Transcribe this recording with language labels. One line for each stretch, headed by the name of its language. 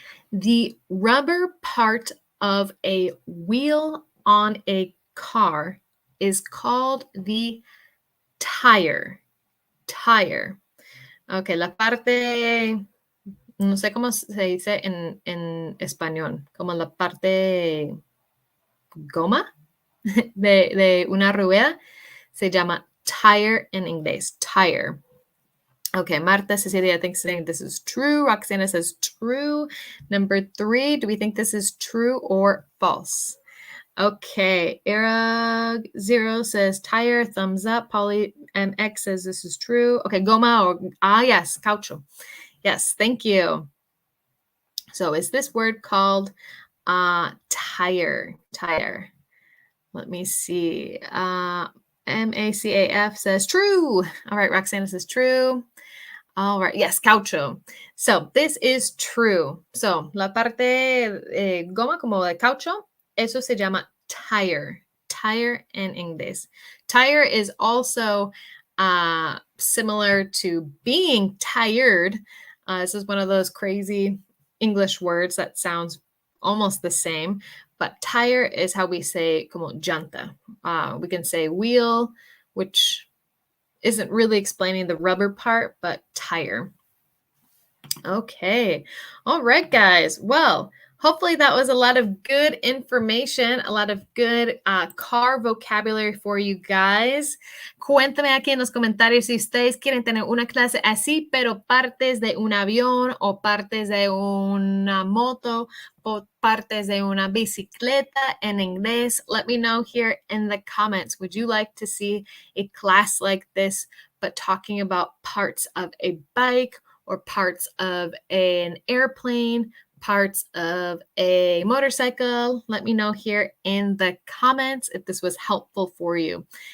English: The rubber part of a wheel on a car is called the tire. Tire.
Spanish: Okay, la parte, no sé cómo se dice en español, como la parte goma de una rueda, se llama tire en inglés, tire.
English: Okay, Marta Cecilia thinks this is true. Roxana says true. Number 3, do we think this is true or false? Okay, Era 0 says tire, thumbs up. Polly MX says this is true. Okay, goma or, yes, caucho. Yes, thank you. So is this word called tire? Tire. Let me see. MACAF says true. All right, Roxana says true. All right, yes, caucho. So this is true.
Spanish: So la parte goma como de caucho, eso se llama tire.
English: Tire in English. Tire is also similar to being tired. This is one of those crazy English words that sounds almost the same, but tire is how we say
Spanish: como llanta.
English: We can say wheel, which isn't really explaining the rubber part, but tire. Okay. All right, guys. Well, hopefully that was a lot of good information, a lot of good car vocabulary for you guys.
Spanish: Cuéntame aquí en los comentarios si ustedes quieren tener una clase así, pero partes de un avión o partes de una moto o partes de una bicicleta en inglés.
English: Let me know here in the comments. Would you like to see a class like this, but talking about parts of a bike or parts of an airplane, parts of a motorcycle? Let me know here in the comments if this was helpful for you.